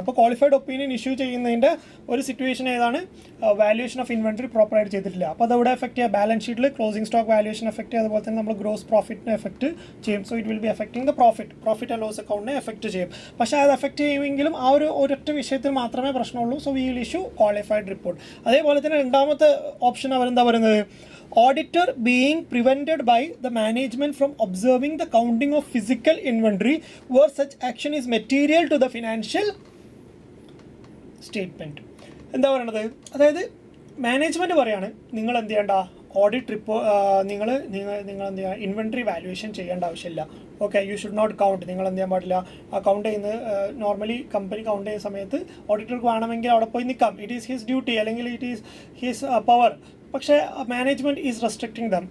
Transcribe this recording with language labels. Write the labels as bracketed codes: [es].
[ml] അപ്പോൾ qualified opinion issue ചെയ്യുന്നതിൻ്റെ ഒരു സിറ്റുവേഷൻ ഏതാണ്? വാല്യുവേഷൻ ഓഫ് ഇൻവെൻട്രി പ്രോപ്പറായിട്ട് ചെയ്തിട്ടില്ല. അപ്പോൾ അതവിടെ എഫക്റ്റ് ചെയ്യുക. ബാലൻസ് ഷീറ്റിൽ ക്ലോസിംഗ് സ്റ്റോക്ക് വാല്യുവേഷൻ എഫക്റ്റ് ചെയ്യുക, അതുപോലെ തന്നെ നമ്മൾ ഗ്രോസ് പ്രോഫിറ്റിനെ എഫക്റ്റ് ചെയ്യും. [en] so it will be effecting the profit and loss [ml] അക്കൗണ്ടിനെ effect ചെയ്യും. പക്ഷേ അത് എഫക്റ്റ് ചെയ്യുമെങ്കിലും ആ ഒരൊറ്റ വിഷയത്തിൽ മാത്രമേ പ്രശ്നമുള്ളൂ. [en] So we will issue qualified report. [ml] അതേപോലെ തന്നെ രണ്ടാമത്തെ ഓപ്ഷൻ അവരെന്താ പറയുന്നത്? [en] Auditor being prevented by the management from observing the counting of physical inventory where such action is material to the financial statement. [ml] എന്താ പറയണത്? അതായത് മാനേജ്മെൻറ്റ് പറയാണ് നിങ്ങൾ എന്ത് ചെയ്യേണ്ട? ഓഡിറ്റ് നിങ്ങൾ എന്ത് ചെയ്യുക? ഇൻവെൻട്രി വാല്യുവേഷൻ ചെയ്യേണ്ട ആവശ്യമില്ല. Okay, [en] You should not count. [ml] നിങ്ങൾ എന്ത് ചെയ്യാൻ പാടില്ല? ആ കൗണ്ട് ചെയ്യുന്നത് നോർമലി കമ്പനി കൗണ്ട് ചെയ്യുന്ന സമയത്ത് ഓഡിറ്റർക്ക് വേണമെങ്കിൽ അവിടെ പോയി നിൽക്കാം. [en] It is his duty, അല്ലെങ്കിൽ it is his power. പക്ഷേ management is restricting them.